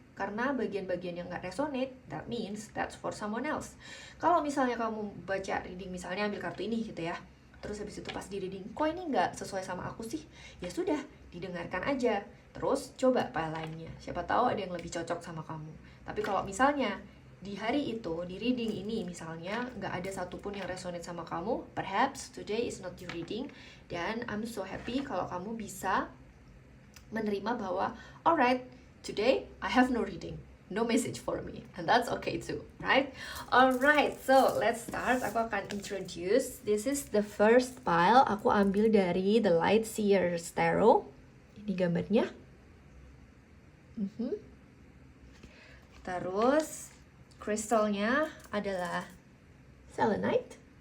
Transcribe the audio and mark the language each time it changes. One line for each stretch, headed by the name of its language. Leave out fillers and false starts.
Indonesian: Karena bagian-bagian yang nggak resonate,
English: that means that's for someone else.
Indonesian: Kalau misalnya kamu baca reading, misalnya ambil kartu ini gitu ya, terus habis itu pas di reading, kok ini nggak sesuai sama aku sih? Ya sudah, didengarkan aja. Terus coba pile lainnya, siapa tahu ada yang lebih cocok sama kamu. Tapi kalau misalnya di hari itu, di reading ini misalnya nggak ada satupun yang resonate sama kamu,
English: perhaps today is not your reading. Dan I'm so happy
Indonesian: kalau kamu bisa menerima bahwa
English: alright, today I have no reading, no message for me, and that's okay too, right? Alright, so let's start.
Indonesian: Aku akan
English: introduce. This is the first pile.
Indonesian: Aku ambil dari The Light Seers Tarot. Ini gambarnya. Terus kristalnya adalah selenite.